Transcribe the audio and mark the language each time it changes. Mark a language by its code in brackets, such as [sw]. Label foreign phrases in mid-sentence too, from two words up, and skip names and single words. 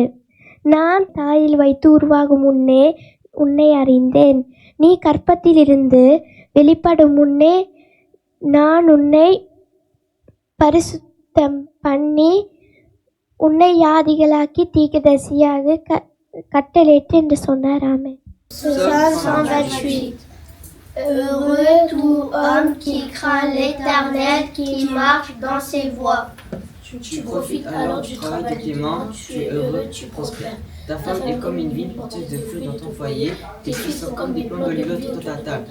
[ta] நான் தாயில் வைத்து உருவாகும் முன்னே உன்னை அறிந்தேன். நீ கர்ப்பத்திலிருந்து வெளிப்படும் முன்னே நான் உன்னை பரிசுத்தம் பண்ணி உன்னை யாதிகளாக்கி தீர்க்கதரிசியாக கட்டளையிட்டு என்று சொன்னார். ஆமென். [fr] Psaume 128. Heureux tout homme qui craint l'Éternel, qui marche dans ses voies. Tu profites alors du travail de tes mains, tu es heureux, tu prospères. Ta femme est comme une vigne porteuse de fruits dans ton foyer, tes fils sont comme des plants d'olive autour de ta table.